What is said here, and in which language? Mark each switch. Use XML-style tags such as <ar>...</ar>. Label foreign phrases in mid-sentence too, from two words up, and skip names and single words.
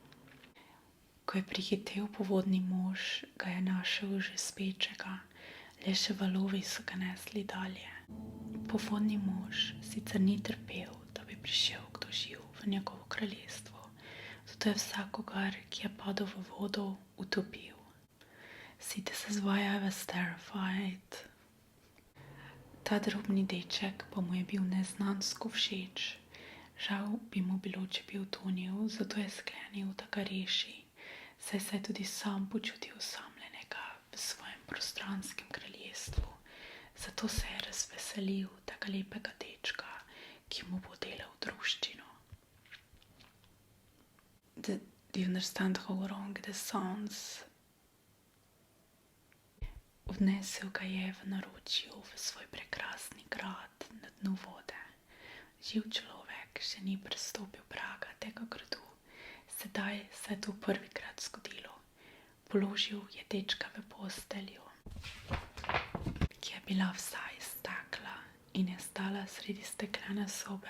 <sl>Ko je prihitel povodni mož, ga je našel že spečega, le še valovi so ga nesli dalje. Povodni mož sicer ni trpel, da bi prišel kdo živ v njegovo kraljestvo, zato je vsakogar, ki je padel v vodo, utopil.</sl> <en>See, this is why I was terrified.</en> <sl>Ta drobni deček pa mu je bil neznansko všeč. Žal bi mu bilo, če bi utonil, zato je sklenil, da ga reši, saj se je tudi sam počutil osamljenega v svojem prostranskem kraljestvu. Zato se je razveselil tega lepega dečka, ki mu bo delal druščino.</sl> <en>Do you understand how wrong this sounds?</en> <sl>Odnesel ga je v naročju v svoj prekrasni grad na dnu vode. Živ človek še ni prestopil praga tega gradu. Sedaj se je to prvikrat zgodilo. Položil je dečka v posteljo, ki je bila vsa iz stekla in je stala sredi steklene sobe.</sl>